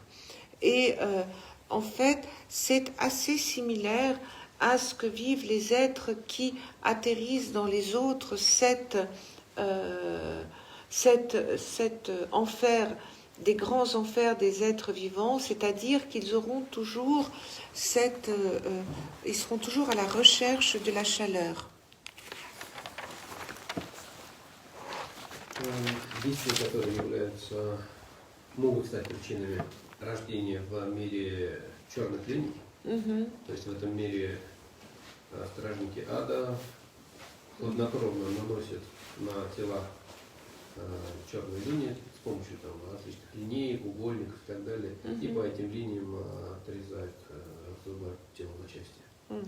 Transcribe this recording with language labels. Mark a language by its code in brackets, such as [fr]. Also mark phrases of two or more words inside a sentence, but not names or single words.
[fr] Et en fait, c'est assez similaire à ce que vivent les êtres qui atterrissent dans les autres cet enfer, des grands enfers des êtres vivants, c'est-à-dire qu'ils auront toujours ils seront toujours à la recherche de la chaleur. [ru] Действия, которые могут стать причинами рождения в мире черных линий, то есть в этом мире стражники ада хладнокровно наносят на тела черные линии с помощью различных линеек, угольников и так далее, и по этим линиям отрезают, разрубают тело на части.